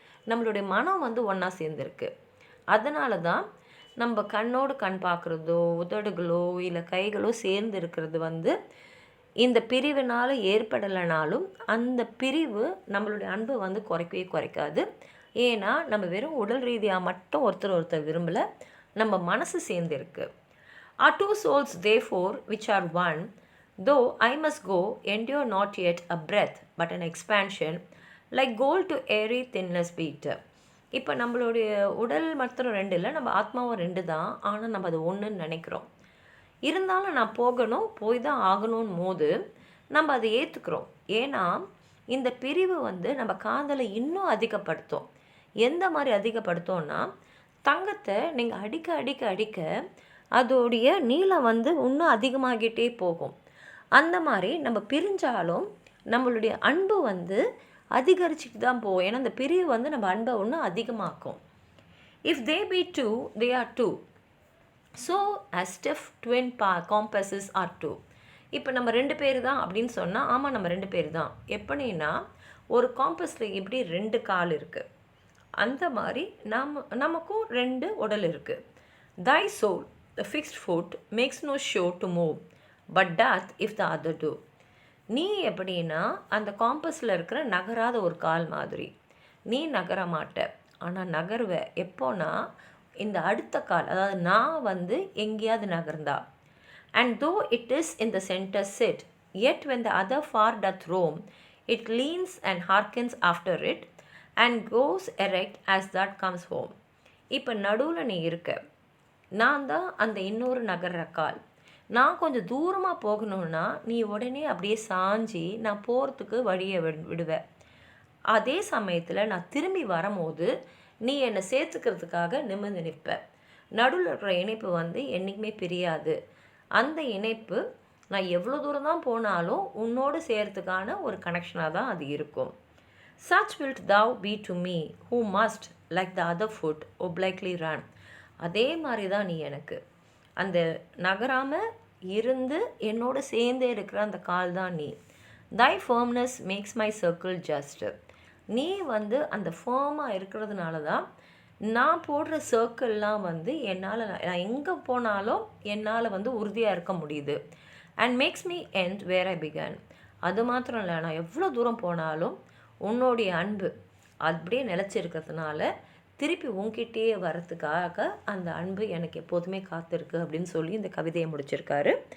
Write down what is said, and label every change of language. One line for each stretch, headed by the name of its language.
Tamil: நம்மளுடைய மனம் வந்து ஒன்றா சேர்ந்துருக்கு. அதனால தான் நம்ம கண்ணோடு கண் பார்க்குறதோ, உதடுகளோ இல்லை கைகளோ சேர்ந்து இருக்கிறது வந்து இந்த பிரிவினால் ஏற்படலைனாலும் அந்த பிரிவு நம்மளுடைய அன்பை வந்து குறைக்கவே குறைக்காது. ஏன்னா நம்ம வெறும் உடல் ரீதியாக மட்டும் ஒருத்தர் விரும்பலை, நம்ம மனசு சேர்ந்துருக்கு.
English: Our 2 souls therefore which are one, though I must go, endure not yet a breath but an expansion, like gold to airy thinness beat.
Tamil: இப்போ நம்மளுடைய உடல் மாத்திரம் 2 இல்லை, நம்ம ஆத்மாவும் 2 தான். ஆனால் நம்ம அது ஒன்றுன்னு நினைக்கிறோம். இருந்தாலும் நான் போகணும், போய் தான் ஆகணும் போது நம்ம அதை ஏற்றுக்கிறோம். ஏன்னா இந்த பிரிவு வந்து நம்ம காதலை இன்னும் அதிகப்படுத்தும். எந்த மாதிரி அதிகப்படுத்தோன்னா, தங்கத்தை நீங்கள் அடிக்க அடிக்க அடிக்க அதோடைய நீளம் வந்து இன்னும் அதிகமாகிட்டே போகும். அந்த மாதிரி நம்ம பிரிஞ்சாலும் நம்மளுடைய அன்பு வந்து அதிகரிச்சுட்டு தான் போகும். ஏன்னா அந்த பிரிவு வந்து நம்ம அன்பை இன்னும் அதிகமாக்கும்.
English: If they be 2, they are 2. So as stiff twin compasses are 2.
Tamil: இப்போ நம்ம 2 பேர் தான் அப்படின்னு சொன்னால், ஆமாம் நம்ம 2 பேர் தான். எப்படின்னா ஒரு காம்பஸில் எப்படி 2 கால் இருக்குது, அந்த மாதிரி நமக்கும் 2 உடல் இருக்குது.
English: Thy soul, the fixed foot, makes no show to move, but doth if the other do.
Tamil: நீ எப்படின்னா அந்த காம்பஸில் இருக்கிற நகராத ஒரு கால் மாதிரி. நீ நகர மாட்ட, ஆனால் நகருவேன் எப்போனா இந்த அடுத்த கால், அதாவது நான் வந்து எங்கேயாவது நகர்ந்தா.
English: And though it is in the center sit, yet when the other far doth roam, it leans and hearkens after it, and goes erect as that comes home.
Tamil: இப்போ நடுவில் நீ இருக்க, நான் தான் அந்த இன்னொரு நகர்ற கால். நான் கொஞ்சம் தூரமாக போகணுன்னா நீ உடனே அப்படியே சாஞ்சி நான் போகிறதுக்கு வழியை விடுவேன். அதே சமயத்தில் நான் திரும்பி வரும்போது நீ என்னை சேர்த்துக்கிறதுக்காக நிமிர்ந்து நிற்ப. நடுவில் இருக்கிற இணைப்பு வந்து என்றைக்குமே பிரியாது. அந்த இணைப்பு நான் எவ்வளோ தூரம் தான் போனாலும் உன்னோடு சேர்த்துக்கான ஒரு கனெக்ஷனாக தான் அது இருக்கும்.
English: Such wilt thou be to me, who must, like the other foot, obliquely run.
Tamil: அதே மாதிரி தான் நீ எனக்கு. அந்த நகராமல் இருந்து என்னோடு சேர்ந்தே இருக்கிற அந்த கால் தான் நீ.
English: Thy firmness makes my circle just.
Tamil: நீ வந்து அந்த ஃபேமாக இருக்கிறதுனால தான் நான் போடுற சர்க்கிள்லாம் வந்து என்னால், நான் எங்கே போனாலும் என்னால் வந்து உறுதியாக இருக்க முடியுது.
English: And makes me end where I begin.
Tamil: அது மாத்திரம் இல்லை, நான் எவ்வளோ தூரம் போனாலும் உன்னுடைய அன்பு அப்படியே நிலச்சிருக்கிறதுனால திருப்பி உன்கிட்டயே வரத்துக்காக அந்த அன்பு எனக்கு எப்போதுமே காத்திருக்கு அப்படின்னு சொல்லி இந்த கவிதையை முடிச்சிருக்காரு.